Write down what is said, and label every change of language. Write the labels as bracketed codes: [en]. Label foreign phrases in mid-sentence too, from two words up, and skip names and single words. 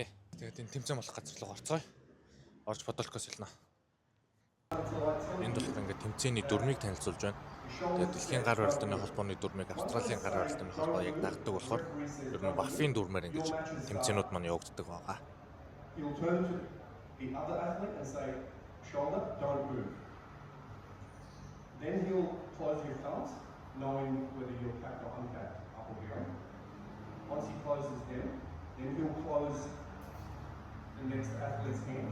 [mn] Тэгээд энэ тэмцээн болох газар руу орцгоё. Орж бодолкоос хэлнэ. Энд болохоор ингээд тэмцээний дүрмийг танилцуулж байна. Тэгээд дэлхийн гар барилдааны холбооны дүрмийг Австралийн гар барилдааны холбоо яг дагдаг болохоор ер нь Баффийн дүрмээр ингэж тэмцээнүүд маань явагддаг байгаа. [en] Then he'll close your thumbs, knowing whether you're capped or uncapped, up or down. Once he closes them, then he'll close the next athlete's hand.